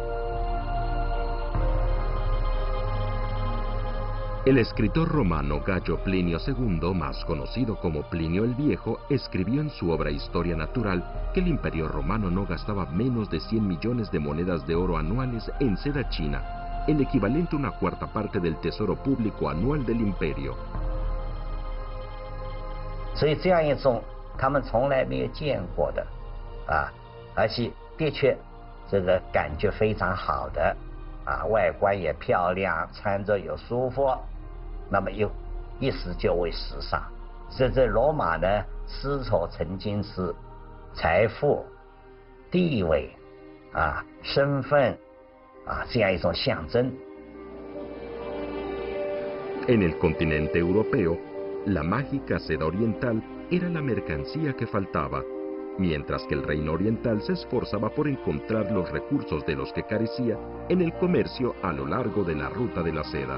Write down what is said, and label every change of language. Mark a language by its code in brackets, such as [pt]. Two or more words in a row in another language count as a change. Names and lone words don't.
[es] El escritor romano Gayo Plinio II, más conocido como Plinio el Viejo, escribió en su obra Historia Natural que el Imperio Romano no gastaba menos de 100 millones de monedas de oro anuales en seda china, el equivalente a una cuarta parte del tesoro público anual del imperio. [zh] 所以这样一种他们从来没有见过的而且的确这个感觉非常好的外观也漂亮，穿着又舒服，那么又一时就为时尚。所以在罗马呢，丝绸曾经是财富、地位身份这样一种象征。 [es] En el continente europeo, la mágica seda oriental era la mercancía que faltaba, mientras que el reino oriental se esforzaba por encontrar los recursos de los que carecía en el comercio a lo largo de la ruta de la seda.